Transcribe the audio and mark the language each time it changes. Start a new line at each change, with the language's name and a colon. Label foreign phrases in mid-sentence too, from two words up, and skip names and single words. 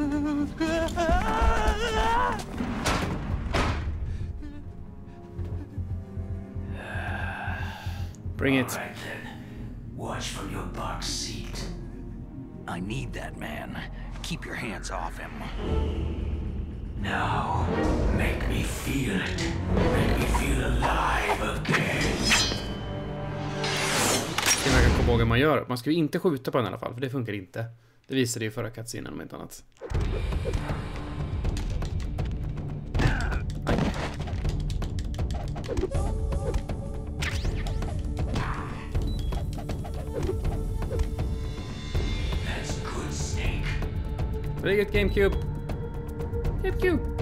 English: Bring it. All right then. Watch from your box seat. I need that man. Keep your hands off him. Now, make me feel it. Make me feel alive again.
Swedish: Jag kan komma ihåg hur man gör. Man ska ju inte skjuta på den i alla fall, för det funkar inte. Det visade ju förra cutscenen om inte annat.
English: That's good, Snake. Very good, GameCube. GameCube.